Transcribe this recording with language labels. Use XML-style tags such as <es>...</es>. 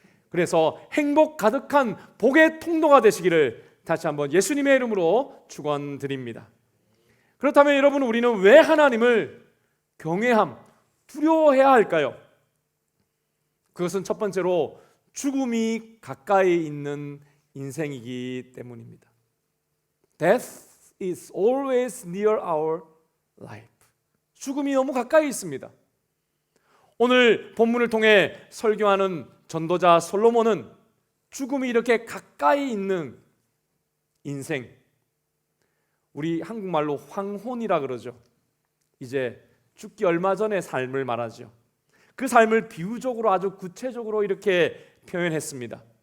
<ko>그래서 행복 가득한 복의 통로가 되시기를 다시 한번 예수님의 이름으로 축원드립니다. 그렇다면 여러분, 우리는 왜 하나님을 두려워해야 할까요? 그것은 첫 번째로 죽음이 가까이 있는 인생이기 때문입니다.</ko> <en>Death is always near our life.</en> <ko>죽음이 너무 가까이 있습니다. 오늘 본문을 통해 설교하는 전도자 솔로몬은 죽음이 이렇게 가까이 있는 인생, 우리 한국말로 황혼이라 그러죠. 이제 죽기 얼마 전의 삶을 말하죠. 그 삶을 비유적으로 아주 구체적으로 이렇게 표현했습니다.</ko>